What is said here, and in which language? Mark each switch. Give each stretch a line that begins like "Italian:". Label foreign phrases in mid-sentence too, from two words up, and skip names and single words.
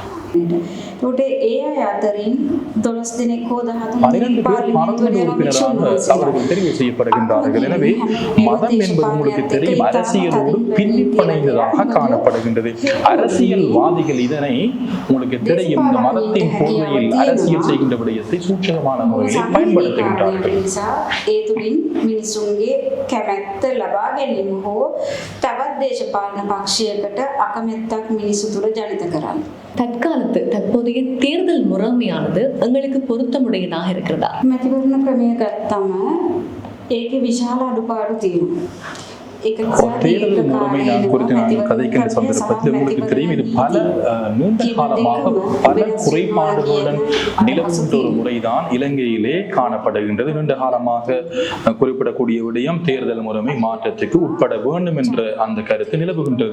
Tamil: 12 பேர் பாராளுமன்ற உறுப்பினராக அவர்கள் தெரிவு செய்யப்படுகின்றார்கள். எனவே மதம் என்பது உங்களுக்கு தெரியும் அரசியலோடு பின்னிப்பணைந்ததாக காணப்படுகின்றது. அரசியல்வாதிகள் இதனை உங்களுக்கு தெரியும், இந்த மதத்தின் போர்வையில் அரசியல் செய்கின்ற விடயத்தை சூட்சகமான முறையில் பயன்படுத்துகின்றார்கள்.
Sinhala: කැමැත්ත ලබා ගැනීම හෝ තවත් දේශපාලන පක්ෂයකට අකමැත්තක් මිනිසු තුළ ජනිත කරන්න.
Tamil: தற்போதைய தேர்தல் முறைமையானது உங்களுக்கு பொருத்தமுடையதாக இருக்கிறதா?
Sinhala: මැතිවරණ ක්‍රමය ගත්තම ඒකේ විශාල අඩුපාඩු තියෙනවා.
Tamil: தேர்தல் முறைமை நான் குறித்து நான் கதைக்கின்ற சந்தர்ப்பத்தில் உங்களுக்கு தெரியும், இது பல நீண்ட காலமாக பல குறைபாடுகளுடன் நிலவுகின்ற ஒரு முறைதான் இலங்கையிலே காணப்படுகின்றது. நீண்ட காலமாக குறிப்பிடக்கூடிய விடயம் தேர்தல் முறைமை மாற்றத்துக்கு உட்பட வேண்டும் என்ற அந்த கருத்து நிலவுகின்றது.